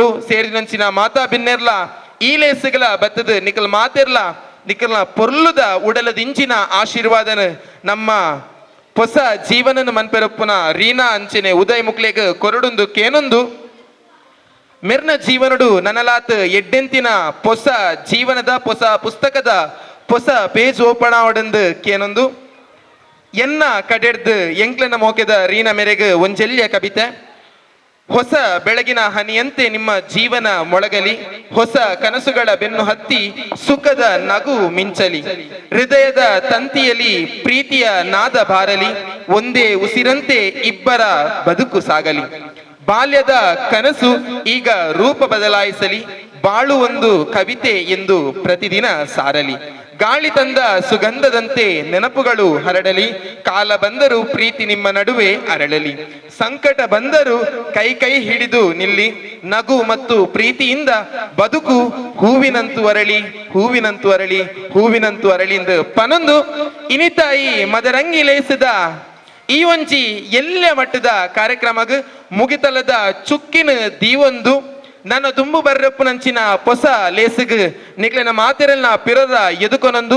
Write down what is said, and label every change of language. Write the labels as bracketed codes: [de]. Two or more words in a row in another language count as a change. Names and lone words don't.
[tcy] ಸೇರಿನಂಚಿನ ಮಾತಾ ಬಿನ್ನೆರ್ಲ ಈ ಲೇಸುಗಳ ಬತ್ತದ ನಿಕಲ್ ಮಾತೆರ್ಲ ನಿಕಲ್ನ ಪೊರ್ಲುದ ಉಡಲದಿಂಚಿನ ಆಶೀರ್ವಾದನ ನಮ್ಮ ಹೊಸ ಜೀವನನ ಮನ್ಪೆರಪ್ಪುನ ರೀನಾ ಅಂಚನೆ ಉದಯ್ ಮುಕ್ಲೆಗ್ ಕೊರಡೊಂದು ಕೇನೊಂದು. ಮೆರ್ನ ಜೀವನಡು ನನಲಾತ್ ಎಡ್ಡೆಂತಿನ ಹೊಸ ಜೀವನದ ಹೊಸ ಪುಸ್ತಕದ ಹೊಸ [en] page open [tcy] ಆವಡಂದು ಕೇನೊಂದು. ಎನ್ನ ಕಡೆಡ್ದು ಎಂಕ್ಲನ ಮೋಕೆದ ರೀನ ಮೆರೆಗ್ ಒಂಜೆಲ್ಯ ಕವಿತೆ. [kn] ಹೊಸ ಬೆಳಗಿನ ಹನಿಯಂತೆ ನಿಮ್ಮ ಜೀವನ ಮೊಳಗಲಿ, ಹೊಸ ಕನಸುಗಳ ಬೆನ್ನು ಹತ್ತಿ ಸುಖದ ನಗು ಮಿಂಚಲಿ, ಹೃದಯದ ತಂತಿಯಲ್ಲಿ ಪ್ರೀತಿಯ ನಾದ ಬಾರಲಿ, ಒಂದೇ ಉಸಿರಂತೆ ಇಬ್ಬರ ಬದುಕು ಸಾಗಲಿ. ಬಾಲ್ಯದ ಕನಸು ಈಗ ರೂಪ ಬದಲಾಯಿಸಲಿ, ಬಾಳು ಒಂದು ಕವಿತೆ ಎಂದು ಪ್ರತಿದಿನ ಸಾರಲಿ. ಗಾಳಿ ತಂದ ಸುಗಂಧದಂತೆ ನೆನಪುಗಳು ಹರಡಲಿ, ಕಾಲ ಬಂದರೂ ಪ್ರೀತಿ ನಿಮ್ಮ ನಡುವೆ ಅರಳಲಿ. ಸಂಕಟ ಬಂದರೂ ಕೈ ಕೈ ಹಿಡಿದು ನಿಲ್ಲಿ, ನಗು ಮತ್ತು ಪ್ರೀತಿಯಿಂದ ಬದುಕು ಹೂವಿನಂತೂ ಅರಳಿ, ಹೂವಿನಂತೂ ಅರಳಿ, [tcy] ಹೂವಿನಂತೂ ಅರಳಿಂದು ಪನೊಂದು ಇನಿತಾಯಿ ಮದರಂಗಿ ಲೇಸಿದ ಈ ಒಂಜಿ ಎಲ್ಲ ಮಟ್ಟದ ಕಾರ್ಯಕ್ರಮಗ್ ಮುಗಿತಲದ ಚುಕ್ಕಿನ ದೀವೊಂದು. ನನ್ನ ತುಂಬು ಬರ್ರಪ್ಪನಂಚಿನ ಹೊಸ ಲೇಸಿಗ್ ನಿಕ್ಲೆನ ಮಾತೆರಲ್ನ ಪಿರರ ಎದುಕೊನೊಂದು.